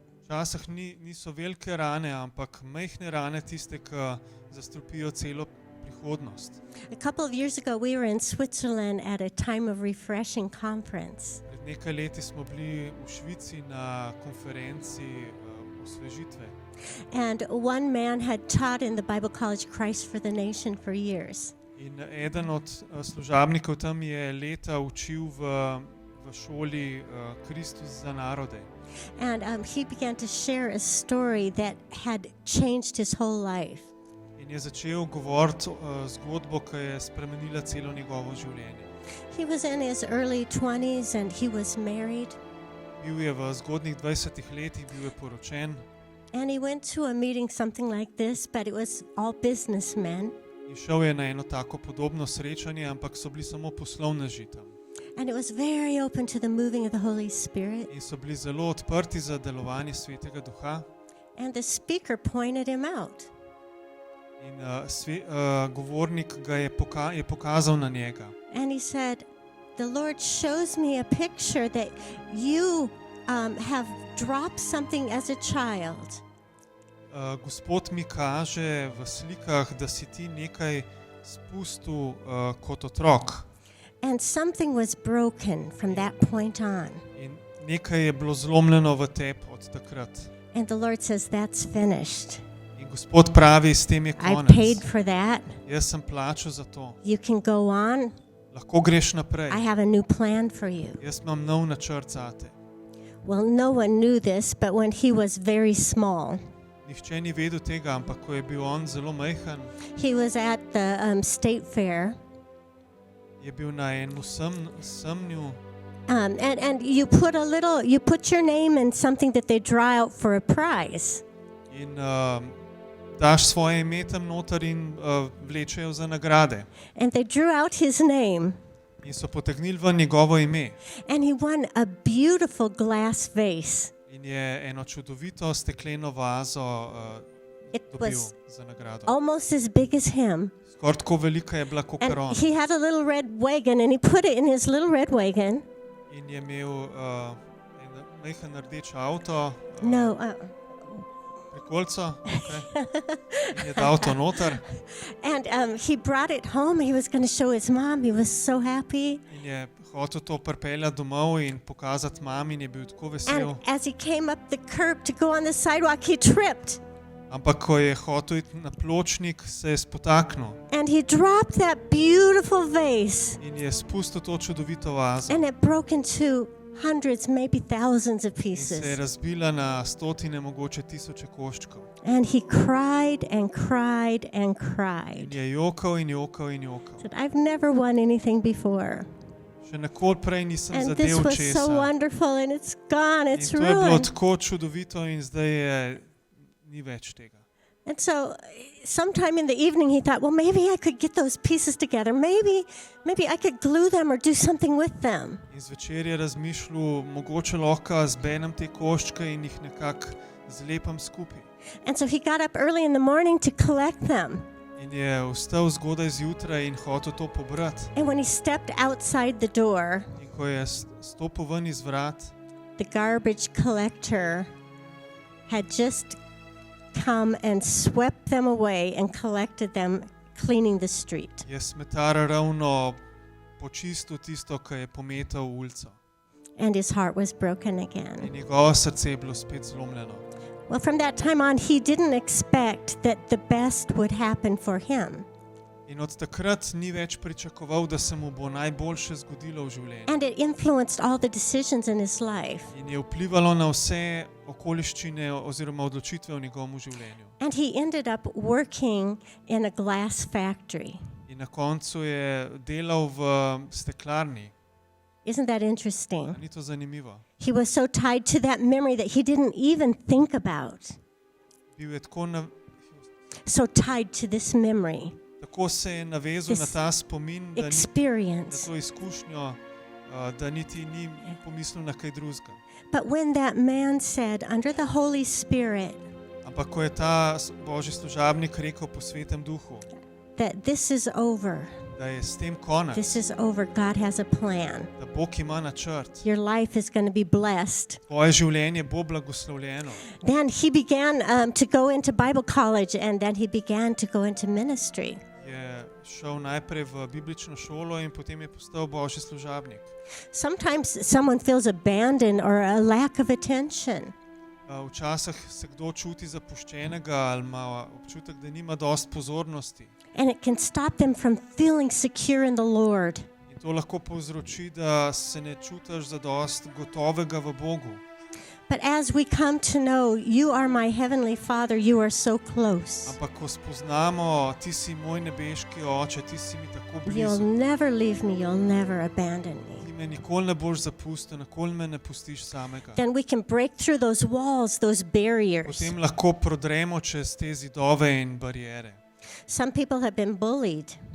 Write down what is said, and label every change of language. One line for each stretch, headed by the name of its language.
Slovenian: Včasih niso velike rane, ampak majhne rane tiste, ki zastrupijo celo prihodnost.
English: A couple of years ago, we were in Switzerland at a time of refreshing conference.
Slovenian: Pred nekaj leti smo bili v Švici na konferenci osvežitve.
English: And one man had taught in the Bible college Christ for the Nation for years.
Slovenian: In eden od služabnikov tam je leta učil v šoli Kristus za narode.
English: And he began to share a story that had changed his whole life.
Slovenian: In je začel govoriti zgodbo, ki je spremenila celo njegovo življenje.
English: He was in his early 20s and he was married.
Slovenian: Bil je v zgodnjih 20 letih, bil je poročen.
English: And he went to a meeting something like this, but it was all businessmen.
Slovenian: In šel je na eno tako podobno srečanje, ampak so bili samo poslovneži tam.
English: And it was very open to the moving of the Holy Spirit.
Slovenian: In so bili zelo odprti za delovanje Svetega Duha.
English: And the speaker pointed him out.
Slovenian: In govornik ga je pokazal na njega.
English: And he said, the Lord shows me a picture that you have dropped something as a child.
Slovenian: Gospod mi kaže v slikah, da si ti nekaj spustil kot otrok.
English: And something was broken from that point on.
Slovenian: In nekaj je bilo zlomljeno v tebi od takrat.
English: And the Lord says, that's finished.
Slovenian: In Gospod pravi, s tem je
English: I
Slovenian: konec.
English: paid for that.
Slovenian: Jaz sem plačal za to.
English: You can go on.
Slovenian: Lahko greš naprej.
English: I have a new plan for you.
Slovenian: Jaz imam nov načrt zate.
English: Well, no one knew this, but when he was very small,
Slovenian: Nihče ni vedel tega, ampak ko je bil on zelo majhen,
English: he was at the state fair.
Slovenian: je bil na enem semnju.
English: And you put your name in something that they draw out for a prize.
Slovenian: In daš svoje ime tam noter in vlečejo za nagrade.
English: And they drew out his name.
Slovenian: In so potegnili v njegovo ime.
English: And he won a beautiful glass vase.
Slovenian: In je eno čudovito stekleno vazo
English: It
Slovenian: dobil
English: was
Slovenian: za nagrado.
English: almost as big as him.
Slovenian: Skoraj tako velika je bila kot
English: And
Slovenian: on.
English: he had a little red wagon, and he put it in his little red wagon.
Slovenian: In je imel en majhen rdeč avto, No, prikolico, okay. In je dal to noter.
English: and he brought it home. He was going to show his mom. He was so happy.
Slovenian: In je hotel to pripeljati domov in pokazati mami in je bil tako vesel.
English: And as he came up the curb to go on the sidewalk, he tripped.
Slovenian: Ampak ko je hotel iti na pločnik, se je spotaknil
English: And he dropped that beautiful vase.
Slovenian: in je spustil to čudovito vazo.
English: And it broke into hundreds, maybe thousands of
Slovenian: In se je
English: pieces.
Slovenian: razbila na stotine, mogoče tisoče koščkov.
English: And he cried and cried and
Slovenian: In
English: cried.
Slovenian: je jokal in jokal in jokal.
English: Said, I've never won anything before.
Slovenian: Še nikoli prej nisem
English: And this
Slovenian: zadev
English: was so
Slovenian: česa.
English: wonderful, and it's gone,
Slovenian: In
English: it's
Slovenian: to je bilo
English: ruined.
Slovenian: tako čudovito in zdaj ni več tega.
English: And so sometime in the evening he thought, well, maybe I could get those pieces together. Maybe I could glue them or do something with them.
Slovenian: In zvečer je razmišljal, mogoče lahko zbenem te koščke in jih nekako zlepam skupaj.
English: And so he got up early in the morning to collect them.
Slovenian: In je vstal zgodaj zjutraj in hotel to pobrati.
English: And when he stepped outside the door,
Slovenian: In ko je stopil ven iz vrat,
English: the garbage collector had just come and swept them away and collected them, cleaning the street.
Slovenian: je smetar ravno počistil tisto, kar je pometal v ulico.
English: And his heart was broken again.
Slovenian: In njegovo srce je bilo spet zlomljeno.
English: Well, from that time on, he didn't expect that the best would happen for him.
Slovenian: In od takrat ni več pričakoval, da se mu bo najboljše zgodilo v življenju.
English: And it influenced all the decisions in his life.
Slovenian: In je vplivalo na vse okoliščine oziroma odločitve v njegovem življenju.
English: And he ended up working in a glass factory.
Slovenian: In na koncu je delal v steklarni.
English: Isn't that interesting?
Slovenian: Ni to zanimivo?
English: He was so tied to that memory that he didn't even think about.
Slovenian: Bil je
English: So tied to this memory,
Slovenian: tako se je navezal na ta spomin, na
English: experience.
Slovenian: to izkušnjo, da niti ni pomislil na kaj drugega.
English: But when that man said, under the Holy Spirit,
Slovenian: Ampak ko je ta božji služabnik rekel po Svetem Duhu,
English: that this is over,
Slovenian: da je s tem konec,
English: this is over, God has a plan.
Slovenian: da Bog ima načrt,
English: Your life is going to be blessed.
Slovenian: tvoje življenje bo blagoslovljeno.
English: Then he began to go into Bible college, and then he began to go into ministry.
Slovenian: Je šel najprej v biblično šolo in potem je postal božji služabnik.
English: Sometimes someone feels abandoned or a lack of attention.
Slovenian: Včasih se kdo čuti zapuščenega ali ima občutek, da nima dosti pozornosti.
English: And it can stop them from feeling secure in the Lord.
Slovenian: In to lahko povzroči, da se ne čutiš za dosti gotovega v Bogu.
English: But as we come to know, you are my heavenly Father, you are so close.
Slovenian: Ampak ko spoznamo, ti si moj nebeški oče, ti si mi tako
English: You'll
Slovenian: blizu.
English: never leave me, you'll never abandon me.
Slovenian: Ti me nikoli ne boš zapustil, nikoli me ne pustiš samega.
English: Then we can break through those walls, those barriers.
Slovenian: Potem lahko prodremo čez te zidove in barijere.
English: Some people have been bullied.